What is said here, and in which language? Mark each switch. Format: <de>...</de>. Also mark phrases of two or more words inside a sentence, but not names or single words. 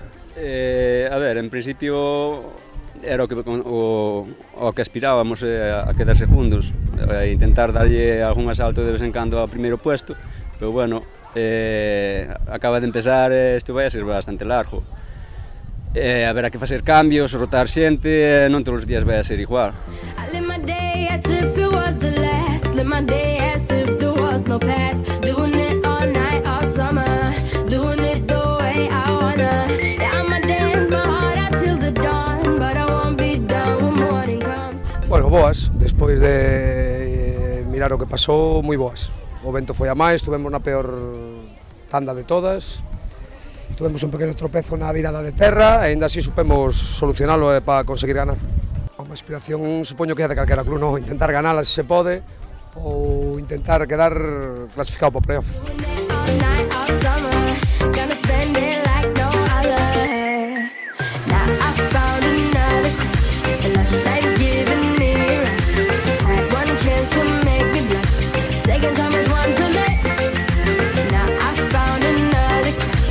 <gl>A ver, en principio era o que aspirábamos a quedar segundos, a intentar darlle algún asalto de vez en cando ao primeiro puesto, pero bueno, acaba de empezar, isto vai a ser bastante largo. Haberá que facer cambios, rotar xente, non todos os días vai a ser igual.</gl> <en>no past. Doing it all night, all summer. Doing it the way I wanna. Yeah, I'ma dance my heart out till the dawn, but I won't be done when morning comes.</en> <gl>Bueno, boas, despois de mirar o que pasou, moi boas. O vento foi a máis, tuvemos na peor tanda de todas. Tuvemos un pequeno tropezo na virada de terra e ainda así supemos solucionalo para conseguir ganar. Unha aspiración, supoño que é de calquera club, non? Intentar ganala se se pode ou intentar quedar clasificado para o playoff.</gl> <en>Doing it all night, all summer. Gonna spend it like no other. Now I found another crush. A lush life giving me a rush. Had one chance to make me blush. Second time is one too late. Now I found another crush.</en>